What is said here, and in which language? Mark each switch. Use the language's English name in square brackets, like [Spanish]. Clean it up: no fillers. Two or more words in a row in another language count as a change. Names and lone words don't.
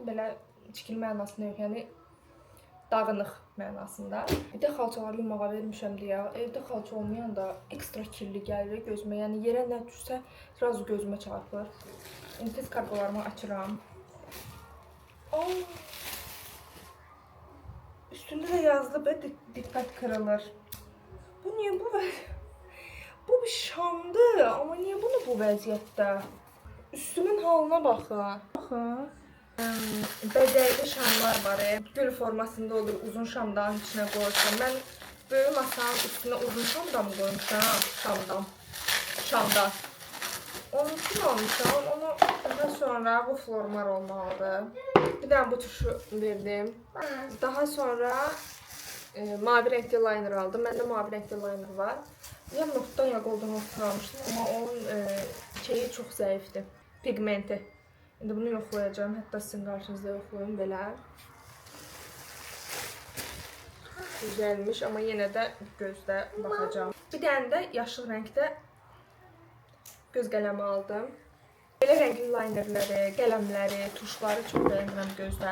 [Azerbaijani] Belə tikil mənasında yox, yəni dağınıq mənasında. Bir də xalçaları yumağa vermişəm deyə. Evdə xalça olmayanda ekstra kirli gəlir gözümə. Yəni yerə nə düşsə, biraz gözümə çarpır. İndi tez kargolarımı açıram. [Turkish] Üstünde de yazılı be dikkat kırılır. Bu niye bu? Bu bir şamdır ama niye bunu bu vəziyyətdə? [Azerbaijani] Üstümün halına baxın. Baxın. Bədəyli şamlar var. Gül formasında olur. Uzun şamdan içine qoyursan. Mən böyük masanın üstünə uzun şamdan mı qoymuşam? Şamdan. Onun için almışam. Onu daha sonra bu formar olmalıdır. [Turkish] Bir tane bu tuşu verdim. Daha sonra mavi renkli liner aldım. [Azerbaijani] Məndə [Turkish] mavi renkli [Azerbaijani] liner var. Ya notdan ya goldan not almışdım. [Turkish] Ama onun şeyi çok zayıftı. Pigmenti. [Azerbaijani] İndi bunu yoxlayacağım. Hətta sizin qarşınızda yoxlayım belə. [Turkish] Güzelmiş ama [Azerbaijani] yenə də gözdə baxacağım. Bir dənə də yaşıl rəngdə göz qələmi aldım. Belə rəngli linerləri, qələmləri, tuşları çox bəyənirəm gözdə.